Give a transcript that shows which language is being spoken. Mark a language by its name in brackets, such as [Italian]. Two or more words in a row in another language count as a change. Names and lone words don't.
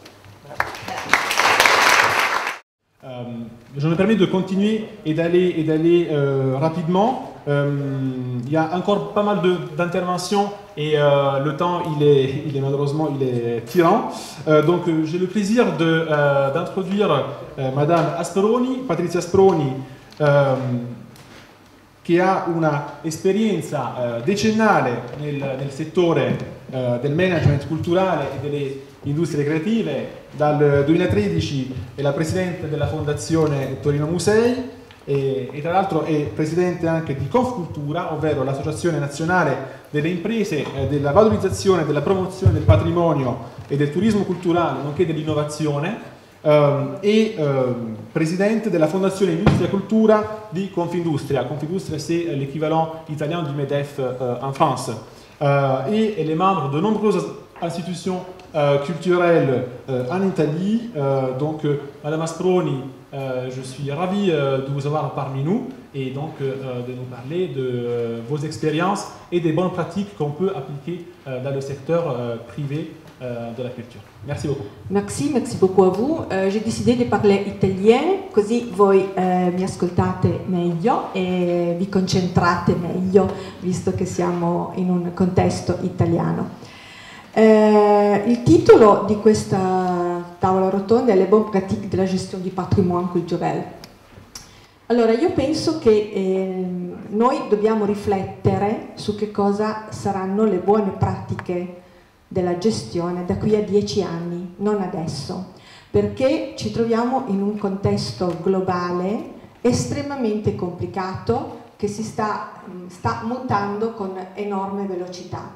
[French] Je me permets de continuer et d'aller rapidement. Il y a encore pas mal d'interventions et le temps il est malheureusement tyran. Donc j'ai le plaisir d'introduire Madame Asproni, [Italian] Patrizia Asproni, che ha una esperienza decennale nel settore del management culturale e delle industrie creative. Dal 2013 è la presidente della fondazione Torino Musei e tra l'altro è presidente anche di Confcultura, ovvero l'associazione nazionale delle imprese della valorizzazione e della promozione del patrimonio e del turismo culturale nonché dell'innovazione, e presidente della fondazione Industria Cultura di Confindustria. [French] Confindustria, c'est l'équivalent italien du MEDEF en France. Et elle est membre de nombreuses institutions culturelles en Italie. Donc, Madame Asproni, je suis ravi de vous avoir parmi nous et donc de nous parler de vos expériences et des bonnes pratiques qu'on peut appliquer dans le secteur privé de la culture. Merci beaucoup. Merci beaucoup a vous. J'ai décidé [Italian] di parlare italien, così voi mi ascoltate meglio e vi concentrate meglio, visto che siamo in un contesto italiano. Il titolo di questa tavola rotonda è [French] Le bonnes pratiques de la gestion du patrimoine culturel. [Italian] Allora, io penso che noi dobbiamo riflettere su che cosa saranno le buone pratiche della gestione da qui a 10 anni, non adesso, perché ci troviamo in un contesto globale estremamente complicato che si sta mutando con enorme velocità.